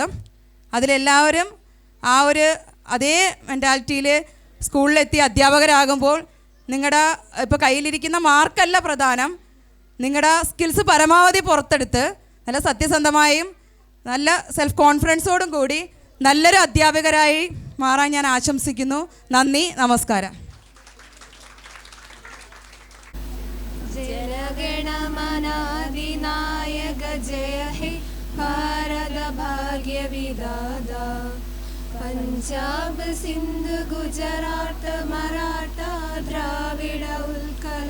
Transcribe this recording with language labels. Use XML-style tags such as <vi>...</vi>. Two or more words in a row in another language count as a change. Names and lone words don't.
<ml>അതിലെല്ലാവരും ആ ഒരു അതേ മെൻറ്റാലിറ്റിയിൽ സ്കൂളിലെത്തി അധ്യാപകരാകുമ്പോൾ നിങ്ങളുടെ ഇപ്പോൾ കയ്യിലിരിക്കുന്ന മാർക്കല്ല പ്രധാനം, നിങ്ങളുടെ സ്കിൽസ് പരമാവധി പുറത്തെടുത്ത് നല്ല സത്യസന്ധമായും നല്ല സെൽഫ് കോൺഫിഡൻസോടും കൂടി നല്ലൊരു അധ്യാപകരായി മാറാൻ ഞാൻ ആശംസിക്കുന്നു. നന്ദി, നമസ്കാരം.</ml> <bn>জনগণমন-অধিনায়ক জয় হে ভারত ভাগ্য বিধাতা পাঞ্জাব সিন্ধু গুজরাট মারাঠা দ্রাবিড় উৎকল</bn>